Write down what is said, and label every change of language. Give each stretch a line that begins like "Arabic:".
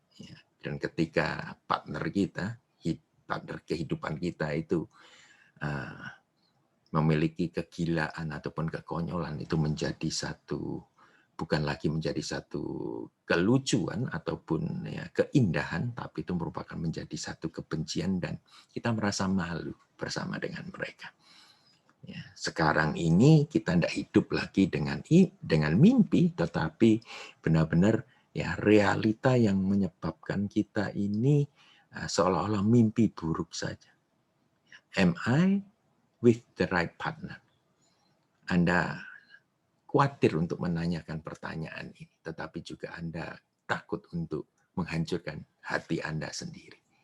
Indonesian: Ya. Dan ketika partner kita, partner kehidupan kita itu memiliki kegilaan ataupun kekonyolan, itu menjadi satu, bukan lagi menjadi satu kelucuan ataupun ya, keindahan, tapi itu merupakan menjadi satu kebencian dan kita merasa malu bersama dengan mereka. Ya, sekarang ini kita tidak hidup lagi dengan mimpi, tetapi benar-benar ya realita yang menyebabkan kita ini seolah-olah mimpi buruk saja.
English: Am I with the right partner?
Indonesian: Anda khawatir untuk menanyakan pertanyaan ini, tetapi juga Anda takut untuk menghancurkan hati Anda sendiri.